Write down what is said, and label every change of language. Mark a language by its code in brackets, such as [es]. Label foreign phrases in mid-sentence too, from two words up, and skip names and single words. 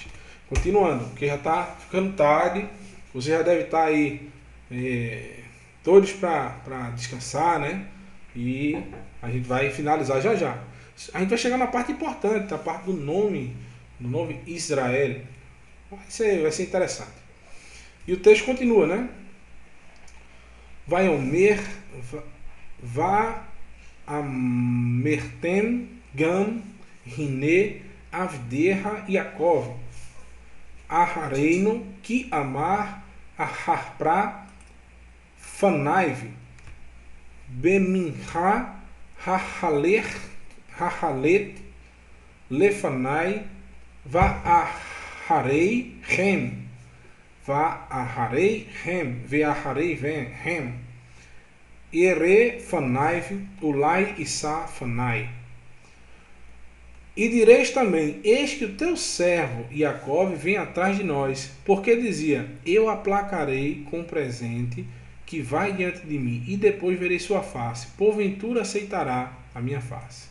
[pt] Continuando, porque já está ficando tarde, você já deve estar aí todos para descansar, né? E a gente vai finalizar já já. A gente vai chegar na parte importante, a parte do nome Israel. Vai ser interessante. E o texto continua, né? [he] ואמרתם גם הנה עבדך יעקב אחרינו כי אמר אכפרה פניו במנחה ההלכת לפני ו אחרי הם ואחרי הם אראה פניו אולי ישא פני. [pt] E direis também, eis que o teu servo Yaakov vem atrás de nós, porque dizia, eu aplacarei com presente que vai diante de mim, e depois verei sua face, porventura aceitará a minha face.